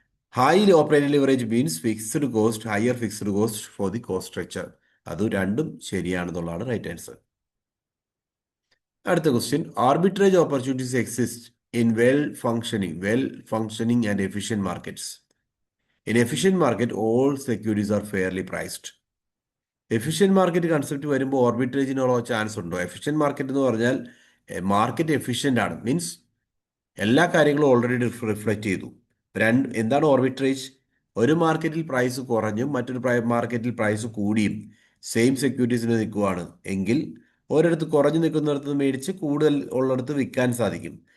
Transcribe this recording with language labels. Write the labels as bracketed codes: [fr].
[en] High operating leverage means fixed cost, higher fixed cost for the cost structure. [ml] അത് രണ്ടും ശരിയാണെന്നുള്ളതാണ് right answer. അടുത്ത question, [en] Arbitrage opportunities exist in well functioning and efficient markets. In efficient market, all securities are fairly priced. [ml] Efficient market concept വരുമ്പോൾ ഓർബിട്രേജിനുള്ള chance ഉണ്ടോ? Efficient market എന്ന് പറഞ്ഞാൽ market efficient ആണ്, means എല്ലാ കാര്യങ്ങളും ഓൾറെഡി റിഫ്ലക്റ്റ് ചെയ്തു. എന്താണ് ഓർബിട്രേജ്? ഒരു മാർക്കറ്റിൽ പ്രൈസ് കുറഞ്ഞും മറ്റൊരു മാർക്കറ്റിൽ പ്രൈസ് കൂടിയും സെയിം സെക്യൂരിറ്റീസിന് നിൽക്കുവാണ് എങ്കിൽ ഒരിടത്ത് കുറഞ്ഞു നിൽക്കുന്നിടത്ത് മേടിച്ച് കൂടുതൽ ഉള്ളിടത്ത് വിൽക്കാൻ സാധിക്കും.